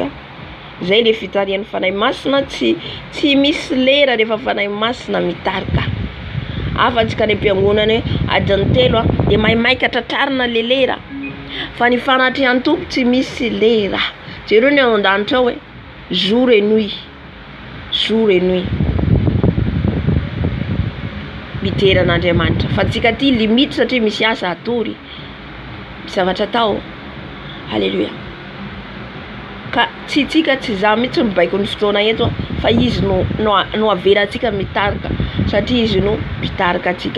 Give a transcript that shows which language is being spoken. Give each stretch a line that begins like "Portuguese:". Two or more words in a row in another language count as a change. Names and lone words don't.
Malagasy: Zay le fitarian'ny fanahy masina, tsy misy lera rehefa fanahy masina mitarika. Afatsika ny mpiangonana adiny 3 de maimaika tratrarina le lera. Fa ny fanatrian'ny Tompo tsy misy lera. Jereo ny an-danitra hoe
French: jour et nuit. Jour et nuit.
Malagasy: Miteran'Andriamanitra. Fa tsika ty limite satria misy asa atory. Misy zavatra tao. Halleluja. Ka tsika tsy za mitsy mibaiko ny fotoana eto fa izy no averatsika mitarika satria izy no mitarika atsika.